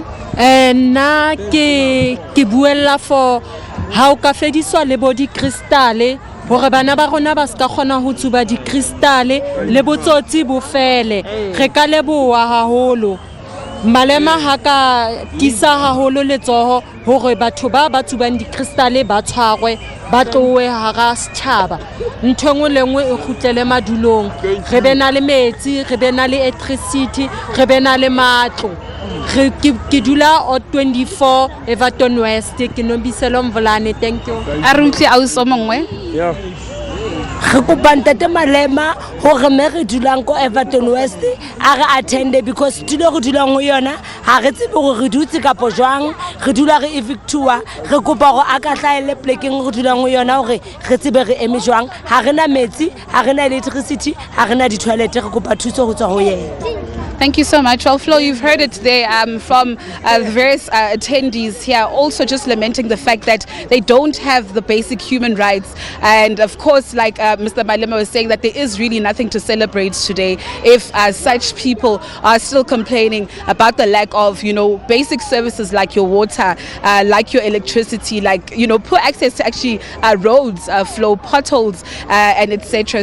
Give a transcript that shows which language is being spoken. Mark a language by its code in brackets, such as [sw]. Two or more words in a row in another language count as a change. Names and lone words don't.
[st] nna ke buella for ha o ka fediswa le bo di crystale hore bana ba rona ba ska khona ho tsuba di crystale le botsotsi bo fele re ka leboha haholo Malema ha ka tisa haholo letsoho hore batho ba tsubang dikristale ba tshwarwe ba tlowe hara setjhaba. Ntho engwe le engwe e kgutlele madulong. Re be na le metsi, re be na le electricity, re be na le matlo. Ke dula o 24 Everton West ke Nombiselo Mvulane. [en] Thank you. [st] A re utlwe ausi o mongwe. [en] Yeah. [st] Re kopa ntate Malema hore me re dulang ko Everton West a re attende because tulo re dulang ho yona ha re tsebe hore re dutse ka pojwang re dula re evictua re kopa hore a ka hlaele plekeng re dulang ho yona hore re tsebe re eme jwang ha rena metsi ha rena electricity ha rena di toilet re kopa thuso ho tswa ho yena. [en] Thank you so much. Well, Flo, you've heard it there from the various attendees here, also just lamenting the fact that they don't have the basic human rights. And of course, like Mr. Malema was saying, that there is really nothing to celebrate today if such people are still complaining about the lack of, basic services like your water, like your electricity, like, poor access to actually roads, flow, potholes, and etc.